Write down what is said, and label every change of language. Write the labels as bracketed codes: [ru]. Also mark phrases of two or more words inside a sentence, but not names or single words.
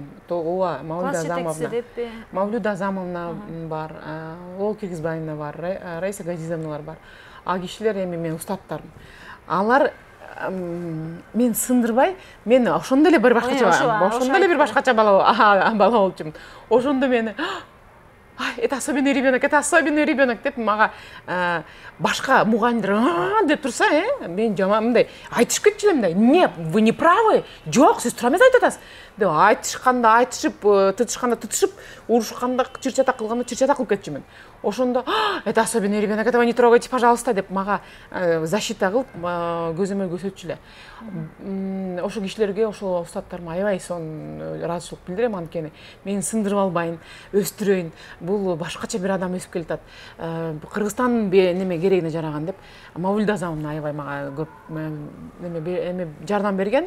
[ky] Ооба, Мавлюда Азамовна бар, Ол Киргизбаевна бар, Раиса Газизовналар бар. А кишилер эми менин устаттарым. Алар мен сындырбай, мен ошондо эле бир башкача бала болчумун. Ошондо мени [ru] это особенный ребенок [ky] деп мага башка мугалимдер деп турса, мен жаман мындай айтышып кетчү элем да. [ru] Не, вы не правы. [ky] Жок, сиз туура эмес айтып атасыз. Деп айтышып, тытышып, урушканда, чыр-чатак кылганда чыр-чатак кылып кетчүмүн. Ошондо [ru] это особенный ребенок, этого не трогайте, пожалуйста [ky] деп мага защита кылып, көзөмөл көрсөтчү эле. Ошол кишилерге, ошол устаттарыма аябай ыраазычылык билдирем, анткени мени сындырып албайын, өстүрөйүн. Бул башкача бир адам өсүп келатат. Кыргызстандын неме керегине жараган деп Мавлюда Азамовна аябай мага көп неме жардам берген.